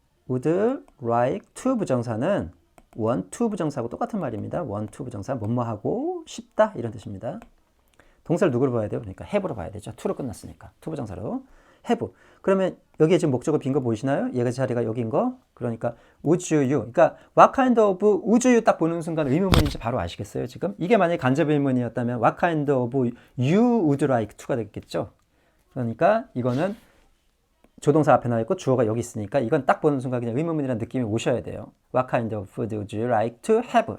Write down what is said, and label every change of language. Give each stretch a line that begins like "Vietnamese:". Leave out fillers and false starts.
Korean: would like to 부정사는 want to 부정사하고 똑같은 말입니다. want to 부정사 뭐뭐하고 싶다 이런 뜻입니다. 동사를 누구로 봐야 돼요? 그러니까 have로 봐야 되죠. to로 끝났으니까 to 부정사로 have. 그러면 여기에 지금 목적어 빈 거 보이시나요? 얘가 자리가 여긴 거. 그러니까
English: would you.
Korean: 그러니까
English: what kind of would you
Korean: 딱 보는 순간 의문문인지 바로 아시겠어요? 지금 이게 만약에 간접 의문이었다면
English: what kind of you would like to
Korean: 가 되겠죠. 그러니까 이거는 조동사 앞에 나와 있고 주어가 여기 있으니까 이건 딱 보는 순간 그냥 의문문이라는 느낌이 오셔야 돼요.
English: What kind of food would you like to have?